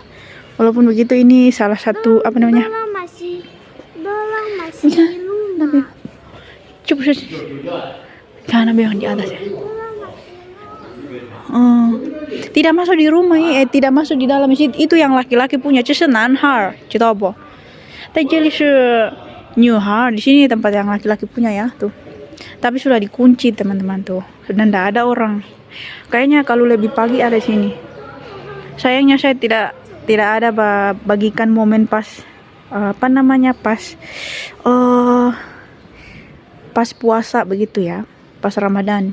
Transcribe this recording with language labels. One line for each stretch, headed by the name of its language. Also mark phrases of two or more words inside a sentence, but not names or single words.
Indonesian: Walaupun begitu, ini salah satu masih rumah. Coba karena yang di atas ya. Tidak masuk di rumah ya, tidak masuk di dalam masjid. Itu yang laki-laki punya,
Chinese: 这是男孩，知道不？ 这里是女孩，
Indonesian: di sini tempat yang laki-laki punya ya tuh. Tapi sudah dikunci teman-teman tuh, dan tidak ada orang. Kayaknya kalau lebih pagi ada sini. Sayangnya saya tidak ada bagikan momen pas pas puasa begitu ya, pas Ramadan.